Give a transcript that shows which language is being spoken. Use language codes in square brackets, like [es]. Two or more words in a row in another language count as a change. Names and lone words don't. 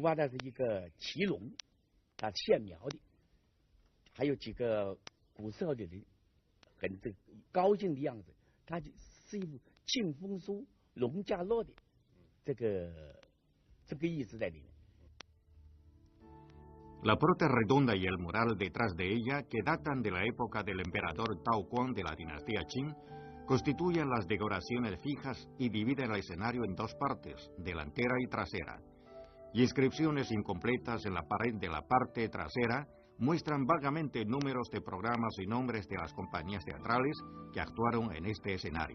[zh] 画它是一个骑龙，它线描的，还有几个古时候的人很这个高兴的样子，它是一幅庆丰书龙驾落的这个意思在里面。 [es] La puerta redonda y el mural detrás de ella, que datan de la época del emperador Tao Quan de la dinastía Qing, constituyen las decoraciones fijas y dividen el escenario en dos partes, delantera y trasera. Y inscripciones incompletas en la pared de la parte trasera muestran vagamente números de programas y nombres de las compañías teatrales que actuaron en este escenario.